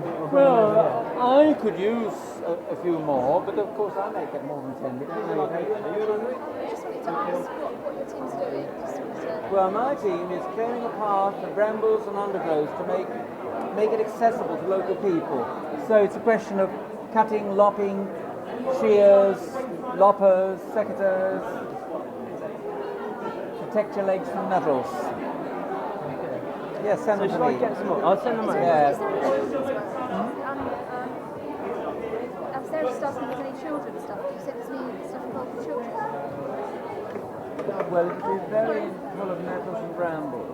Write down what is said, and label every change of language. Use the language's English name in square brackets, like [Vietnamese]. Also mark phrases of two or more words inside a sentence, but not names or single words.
[English] Well, I could use a few more, but of course I may get more than 10. I just wanted to ask what your team's doing. Well, my team is clearing a path of brambles and undergrowth to make it accessible to local people. So it's a question of cutting, lopping, shears, loppers, secateurs. Protect your legs from nettles. Yes, send them to me. I'll send them over. Yeah. Upstairs stuff, if there's any children stuff. You said there's any stuff involved with children. Well, it'll be very full of nettles and brambles.